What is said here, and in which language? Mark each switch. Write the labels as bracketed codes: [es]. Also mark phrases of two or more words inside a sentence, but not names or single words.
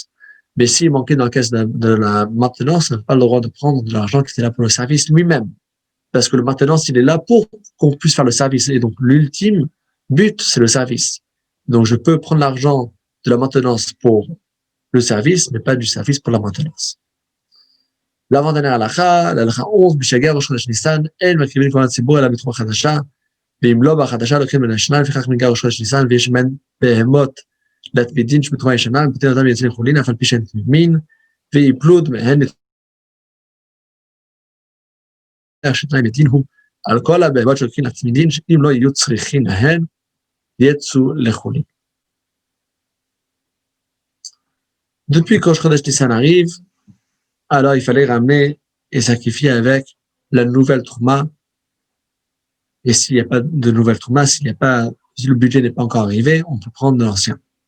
[fr] Mais s'il manquait dans la caisse de la maintenance, on n'a pas le droit de prendre de l'argent qui était là pour le service lui-même. Parce que le maintenance, il est là pour qu'on puisse faire le service. Et donc, l'ultime but, c'est le service. Donc, je peux prendre l'argent de la maintenance pour le service, mais pas du service pour la maintenance. L'avant-dernière halakha, l'halakha 11, [he] בשגר ראש חודש ניסן, אין מקריבים כל הציבור אלא בתרומה חדשה, ואם לא בחדשה לוקחים מן השנה, לפיכך מנגר ראש חודש ניסן, ויש מהן בהמות להתמידין שבתרומה ישנה, ובתן אותם יוצאים לחולין, אף על פי שהן תמימין, ויפלו דמיהן שתנאי מדין הוא, על כל הבהמות שלוקחים להתמידין, שאם לא יהיו צריכים להן, יצאו לחולין. [fr] Depuis que Rosh Chodesh Nissan arrive, alors il fallait ramener et sacrifier avec la nouvelle Trouma. Et s'il n'y a pas de nouvelle Trouma, si le budget n'est pas encore arrivé, on peut prendre de l'ancien.